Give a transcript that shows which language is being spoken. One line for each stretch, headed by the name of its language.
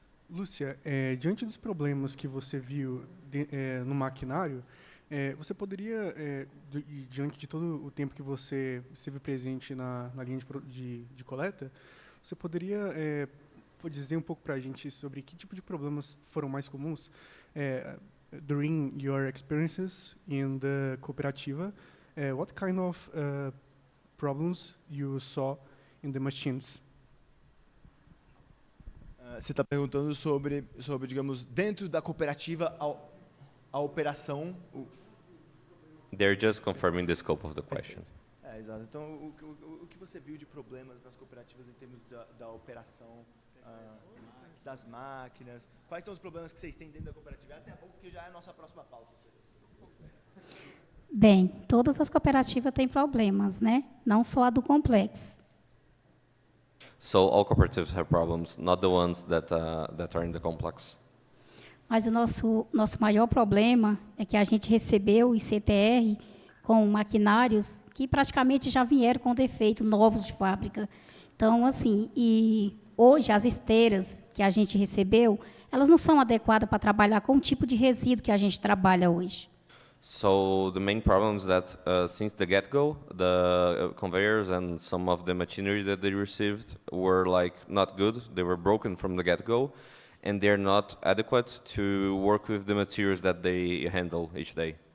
Portuguese: Lúcia, diante dos problemas que você viu no maquinário, você poderia, diante de todo o tempo que você esteve presente na linha de coleta, você poderia dizer um pouco para a gente sobre que tipo de problemas foram mais comuns
English: during your experiences in the
Portuguese: cooperativa?
English: What kind of problems you saw in the machines?
Portuguese: Você está perguntando sobre, digamos, dentro da cooperativa, a operação...
English: They're just confirming the scope of the question.
Portuguese: Exato. Então, o que você viu de problemas nas cooperativas em termos da operação, das máquinas? Quais são os problemas que vocês têm dentro da cooperativa? Até pouco, porque já é a nossa próxima pauta. Bem, todas as cooperativas têm problemas, né? Não só a do complexo.
English: So all cooperatives have problems, not the ones that are in the complex.
Portuguese: Mas o nosso maior problema é que a gente recebeu o ICTR com maquinários que praticamente já vieram com defeito, novos de fábrica. Então, assim, e hoje as esteiras que a gente recebeu, elas não são adequadas para trabalhar com o tipo de resíduo que a gente trabalha hoje.
English: So the main problem is that since the get-go, the conveyors and some of the machinery that they received were not good. They were broken from the get-go, and they're not adequate to work with the materials that they handle each day.